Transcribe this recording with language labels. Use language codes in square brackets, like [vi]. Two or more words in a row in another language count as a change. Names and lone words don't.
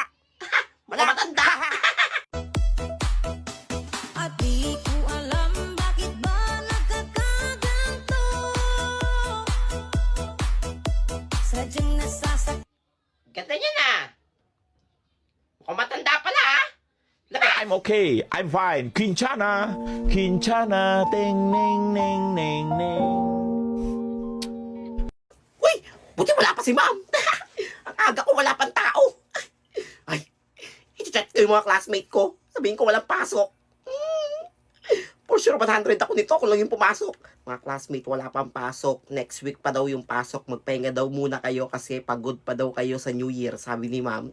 [tl] Wala matanda. At di ko alam bakit ba nagkakaganto. Sadyang nasasak. Ganda niya na. Mukhang matanda pala, ha? [en] I'm okay. I'm fine. Quinchana. Quinchana. Ding, ning, ning, ning, ning. [tl] Uy, buti wala pa si ma'am. Ang aga ko, wala pang tao. Ay, i-chat ko yung mga classmate ko. Sabihin ko walang pasok. [en] For sure, [tl] 100 ako nito. Ako lang yung pumasok. Mga classmate, wala pang pasok. Next week pa daw yung pasok. Magpahinga daw muna kayo kasi pagod pa daw kayo sa New Year, sabi ni ma'am.